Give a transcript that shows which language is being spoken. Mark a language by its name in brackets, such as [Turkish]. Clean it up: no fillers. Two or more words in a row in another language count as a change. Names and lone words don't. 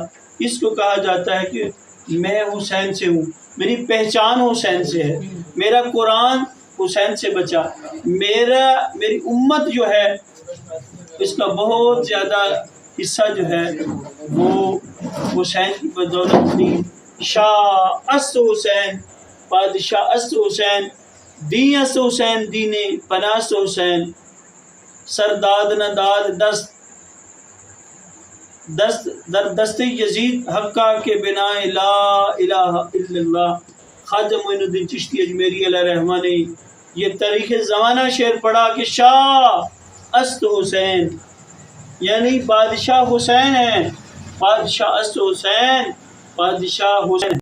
[Urdu] اس کو کہا جاتا ہے کہ میں حسین سے ہوں، میری پہچان حسین سے ہے، میرا قرآن حسین سے بچا، میری امت جو ہے اس کا بہت زیادہ حصہ جو ہے وہ حسین کی بدولت تھی. [Persian] شاہ است حسین، بادشاہ است حسین، دین است حسین، دین پناہ است حسین، سرداد نہ داد دست در دست یزید حقا کے بنا [Arabic] لا الہ الا اللہ. [Urdu] خواجہ معین الدین چشتی اجمیری [Arabic] علیہ رحمہ [Urdu] نے یہ تاریخ زمانہ شعر پڑھا کہ [Persian] شاہ است حسین، [Urdu] یعنی بادشاہ حسین ہیں، [Persian] بادشاہ است حسین، [Urdu] بادشاہ حسین.